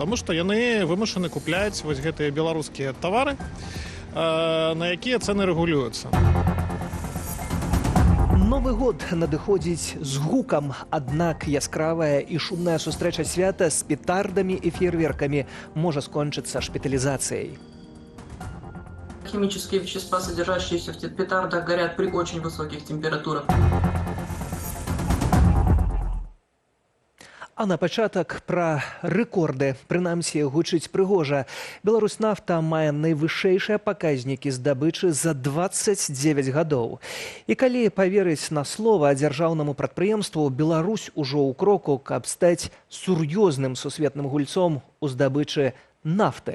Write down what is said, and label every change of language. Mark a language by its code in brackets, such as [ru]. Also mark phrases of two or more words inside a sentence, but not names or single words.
[be] Таму што яны вымушаны купляць вось гэтыя беларускія тавары, на якія цэны рэгулююцца. Новы год надыходзіць з гукам, аднак яскравая і шумная сустрэча свята з петардамі і фейерверкамі можа скончыцца шпіталізацыяй. [ru] Химические вещества, содержащиеся в петардах, горят при очень высоких температурах. [be] А на пачатак пра рэкорды. Прынамсі, гучыць прыгожа. Беларусьнафта мае найвышэйшыя паказнікі здабычы за 29 гадоў. І калі паверыць на слова дзяржаўнаму прадпрыемству, Беларусь ужо ў кроку, каб стаць сур'ёзным сусветным гульцом у здабычы нафты.